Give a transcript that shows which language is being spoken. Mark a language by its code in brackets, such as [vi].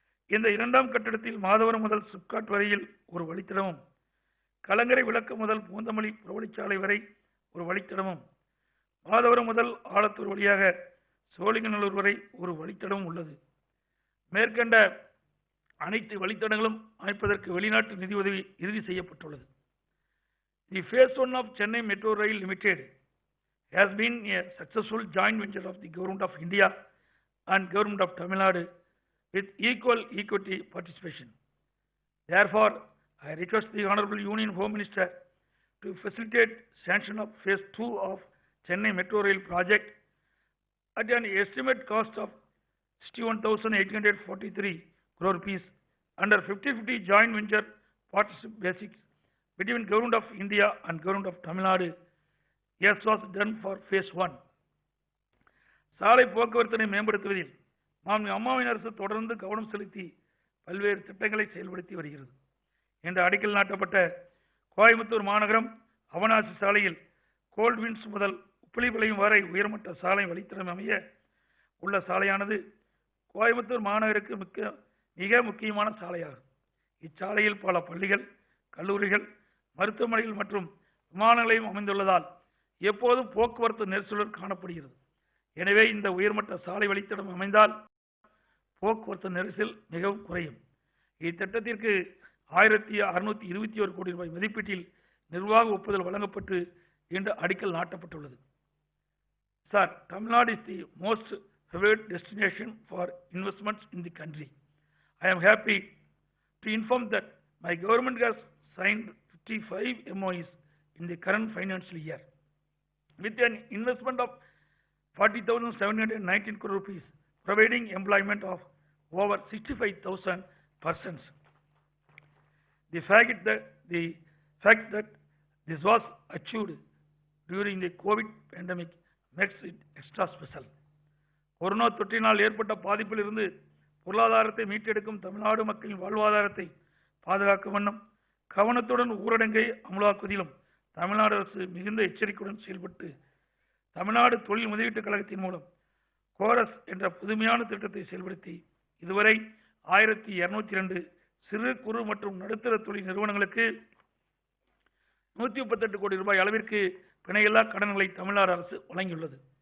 [ta] இந்த 2ஆம் கட்டத்தில் மாதவரம் முதல் சிப்காட் வரையில் ஒரு வழித்தடமும், கலங்கரை விளக்கு முதல் பூந்தமல்லி புறவழிச்சாலை வரை ஒரு வழித்தடமும், மாதவரம் முதல் ஆலத்தூர் வழியாக சோழிங்கநல்லூர் வரை ஒரு வழித்தடமும் உள்ளது. மேற்கண்ட அனைத்து வழித்தடங்களும் அமைப்பதற்கு வெளிநாட்டு நிதியுதவி இறுதி செய்யப்பட்டுள்ளது. [en] The phase 1 of Chennai Metro Rail Limited has been a successful joint venture of the Government of India and Government of Tamil Nadu with equal equity participation. Therefore, I request the Honorable Union Home Minister to facilitate sanction of phase 2 of Chennai Metro Rail project at an estimate cost of 61,843 crore rupees under 50-50 joint venture partnership basics between Government of India and Government of Tamil Nadu, as was done for phase 1. [ta] சாலை போக்குவரத்தினை மேம்படுத்துவதில் மாண்புமிகு அம்மாவின் அரசு தொடர்ந்து கவனம் செலுத்தி பல்வேறு திட்டங்களை செயல்படுத்தி வருகிறது. இன்று அடிக்கல் நாட்டப்பட்ட கோயம்புத்தூர் மாநகரம் அவனாசி சாலையில் கோல்ட்வின்ஸ் முதல் உப்பிலிபாளையம் வரை உயர்மட்ட சாலை வழித்தடம் அமைய உள்ள சாலையானது கோயம்புத்தூர் மாநகருக்கு மிக முக்கியமான சாலையாகும். இச்சாலையில் பல பள்ளிகள், கல்லூரிகள், மருத்துவமனைகள் மற்றும் விமான நிலையம் அமைந்துள்ளதால் எப்போதும் போக்குவரத்து நெரிசலுடன் காணப்படுகிறது. எனவே இந்த உயர்மட்ட சாலை வழித்தடம் அமைந்தால் போக்குவரத்து நெரிசல் மிகவும் குறையும். இத்திட்டத்திற்கு 1,621 கோடி ரூபாய் மதிப்பீட்டில் நிர்வாக ஒப்புதல் வழங்கப்பட்டு இன்று அடிக்கல் நாட்டப்பட்டுள்ளது. [en] Sir, Tamil Nadu is the most favored destination for investments in the country. I am happy to inform that my government has signed 55 MOUs in the current financial year with an investment of 40,719 crore rupees, providing employment of over 65,000 persons. The fact that this was achieved during the COVID pandemic makes it extra special. [ta] Corona தொற்றினால் ஏற்பட்ட பாதிப்பிலிருந்து பொருளாதாரத்தை மீட்டெடுக்கும் தமிழ்நாடு மக்களின் வாழ்வாதாரத்தை பாதுகாக்கும் வண்ணம் கவனத்துடன் ஊரடங்கை அமலாக்குவதிலும் தமிழ்நாடு அரசு மிகுந்த எச்சரிக்கையுடன் செயல்பட்டு தமிழ்நாடு தொழில் முதலீட்டுக் கழகத்தின் மூலம் கோரஸ் என்ற புதுமையான திட்டத்தை செயல்படுத்தி இதுவரை 1,202 சிறு குறு மற்றும் நடுத்தர தொழில் நிறுவனங்களுக்கு 138 கோடி ரூபாய் அளவிற்கு பிணையில்லா கடன்களை தமிழ்நாடு அரசு வழங்கியுள்ளது.